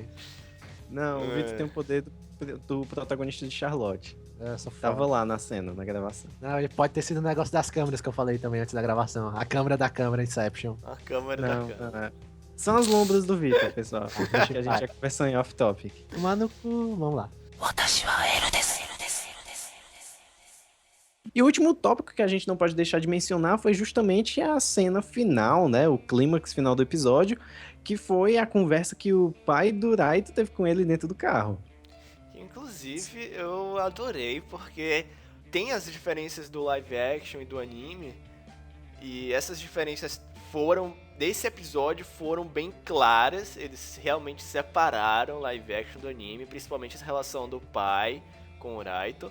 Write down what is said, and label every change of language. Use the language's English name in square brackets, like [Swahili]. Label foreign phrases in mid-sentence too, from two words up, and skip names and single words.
[Portuguese] Não, o É. Vitor tem o poder do protagonista de Charlotte. Eu sou foda. Tava lá na cena, na gravação. Não, ele pode ter sido o negócio das câmeras que eu falei também antes da gravação. A câmera da câmera, Inception. A câmera Não, da câmera. é. São as lombras do Vitor, pessoal. Acho que a gente já conversou em off-topic. Tomar no cu, vamos lá. [Japanese] 私はエルです [Portuguese] E o último tópico que a gente não pode deixar de mencionar foi justamente a cena final, né? O clímax final do episódio, que foi a conversa que o pai do Raito teve com ele dentro do carro. Inclusive, eu adorei, porque tem as diferenças do [English] live action [Portuguese] e do anime, e essas diferenças desse episódio foram bem claras, eles realmente separaram [English] live action [Portuguese] do anime, principalmente essa relação do pai com o Raito.